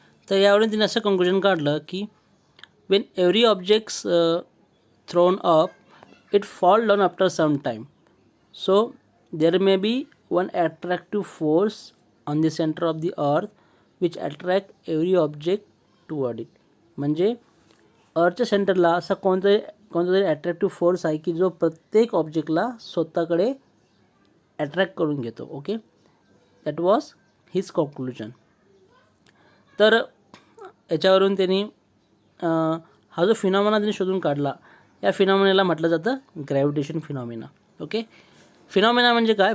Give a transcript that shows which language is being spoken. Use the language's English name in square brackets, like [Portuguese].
[Marathi] तर यावरून त्यांनी असं कन्क्लुजन काढलं की [English] When every objects thrown up it fall down after some time. So there may be one attractive force on the center of the earth which attract every object toward it. [Marathi] म्हणजे अर्थच्या सेंटरला असा कोणता तरी attractive force आहे की जो प्रत्येक ऑब्जेक्टला स्वतःकडे ॲट्रॅक्ट करून घेतो. Okay. [English] That was his conclusion. [Marathi] तर याच्यावरून त्यांनी हा जो फिनॉमिना त्यांनी शोधून काढला, या फिनॉमिनाला म्हटलं जातं ग्रॅव्हिटेशन फिनॉमिना. ओके. फिनॉमिना म्हणजे काय?